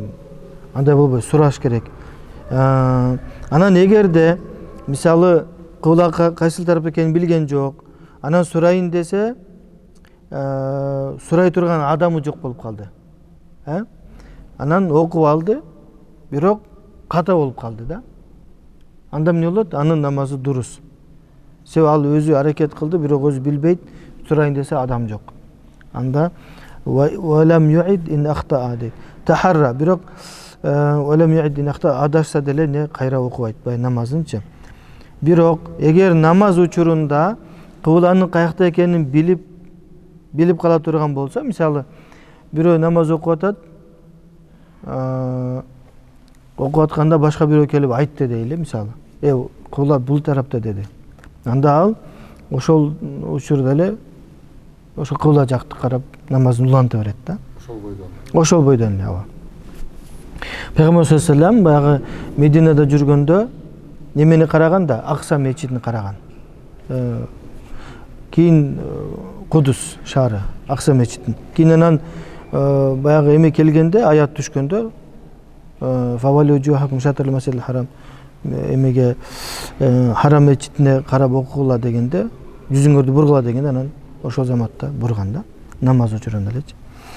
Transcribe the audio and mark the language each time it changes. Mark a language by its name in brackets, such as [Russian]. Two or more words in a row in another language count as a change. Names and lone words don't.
[Kyrgyz] Андай болбойт, сураш керек. Анан эгерде мисалы кыбла кайсыл тарапта экенин билген жок, анан сурайын десе, сурай турган адамы жок болуп калды. Анан окуп алды, бирок ката болуп калды да. Анда эмне болот? Анын намазы дурус. Себеби ал өзү аракет кылды, бирок өзү билбейт, сурайын десе адам жок. [Arabic] Анда ولم يعد إن أخطأ дейт. [Kyrgyz] Тахарра, бирок [Arabic] ولم يعد إن أخطأ [Kyrgyz] адашса деле не кайра окубайт бай намазынчы. Бирок эгер намаз учурунда кыбланын каякта экенин билип кала турган болсо, мисалы бирөө намаз окуп атат, окуп атканда башка бирөө келип айтты дейли, мисалы. Кыбла бул тарапта деди. Анда ал ошол учурда эле ошо кыбла жакты карап намазын уланта берет да. Ошол бойдон эле, ооба. Пайгамбар [Arabic] صلى الله عليه وسلم [Kyrgyz] баягы Мединада жүргөндө немени караган да, Акса мечитин караган. Кийин Кудус шаары, Акса мечитин. Кийин анан баягы эме келгенде, аят түшкөндө [Arabic] فولوا وجوهكم شطر المسجد الحرام [Kyrgyz] эмеге харам мечитине карап окугула дегенде, жүзүңөрдү бургула дегенде анан ошол заматта бурган да, намаз учурунда элечи.